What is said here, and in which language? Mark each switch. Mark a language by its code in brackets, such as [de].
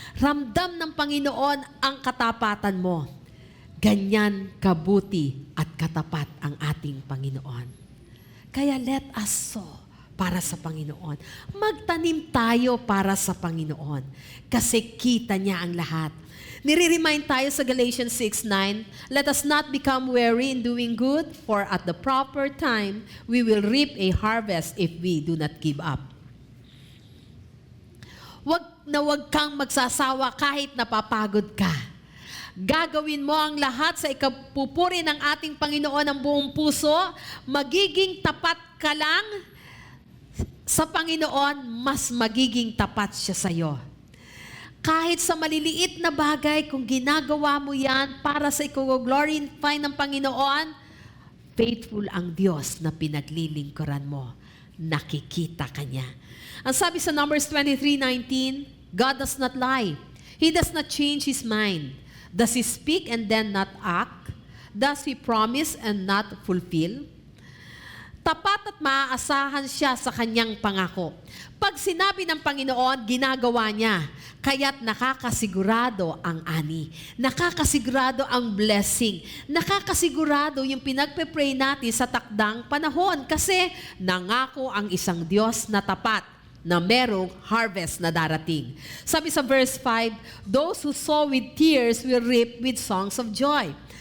[tl] Ramdam ng Panginoon ang katapatan mo. Ganyan kabuti at katapat ang ating Panginoon. Kaya [en] let us sow [tl] para sa Panginoon. Magtanim tayo para sa Panginoon. Kasi kita niya ang lahat. Nire-remind tayo sa [en] Galatians 6:9, let us not become weary in doing good, for at the proper time, we will reap a harvest if we do not give up. [tl] Wag kang magsasawa kahit napapagod ka. Gagawin mo ang lahat sa ikapupuri ng ating Panginoon ng buong puso. Magiging tapat ka lang sa Panginoon, mas magiging tapat siya sa iyo. Kahit sa maliliit na bagay, kung ginagawa mo yan para sa i-glorify ng Panginoon, faithful ang Diyos na pinaglilingkuran mo. Nakikita ka niya. Ang sabi sa Numbers 23:19, [en] God does not lie. He does not change His mind. Does He speak and then not act? Does He promise and not fulfill? [tl] Tapat at maaasahan siya sa kanyang pangako. Pag sinabi ng Panginoon, ginagawa niya. Kaya't nakakasigurado ang ani. Nakakasigurado ang blessing. Nakakasigurado yung pinagpe-pray natin sa takdang panahon. Kasi nangako ang isang Diyos na tapat na merong harvest na darating. Sabi sa verse 5, [en] those who sow with tears will reap with songs of joy.